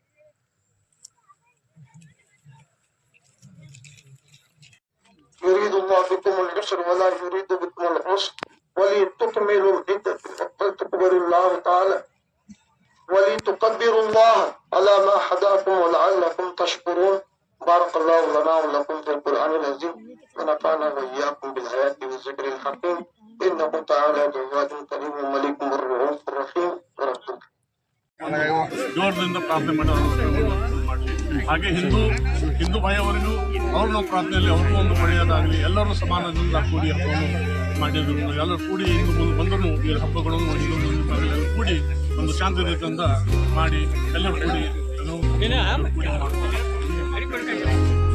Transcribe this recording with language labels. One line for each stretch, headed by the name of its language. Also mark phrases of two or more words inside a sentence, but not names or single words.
Arabic: يريد الله بكم اليسر ولا يريد بكم العسر ولتكملوا العدة ولتكبروا الله تعالى ولتكبروا الله على ما هداكم ولعلكم تشكرون. بارك الله لنا ولكم في القرآن العظيم ونفعنا وإياكم بالآيات والذكر الحكيم إنه تعالى جواد كريم مليك الرؤوف الرحيم ورسوله.
Kannada: ಜೋರದಿಂದ ಪ್ರಾರ್ಥನೆ ಮಾಡಲಿ. ಹಾಗೆ ಹಿಂದೂ ಭಾಯವರಿಗೂ ಅವ್ರ ನಾವು ಪ್ರಾರ್ಥನೆಯಲ್ಲಿ ಅವ್ರಿಗೂ ಒಂದು ಒಳ್ಳೆಯದಾಗಲಿ, ಎಲ್ಲರೂ ಸಮಾನದಿಂದ ಕೂಡಿ ಹಬ್ಬವನ್ನು ಮಾಡಿದ್ರು. ಎಲ್ಲರೂ ಕೂಡಿ ಹಿಂದೂ ಮುಂದೆ ಬಂದರೂ ಈ ಹಬ್ಬಗಳನ್ನು ಎಲ್ಲರೂ ಕೂಡಿ ಒಂದು ಶಾಂತಿ ರೀತಿಯಿಂದ ಮಾಡಿ ಎಲ್ಲರೂ ಕೂಡಿ ಮಾಡ್ತಾರೆ.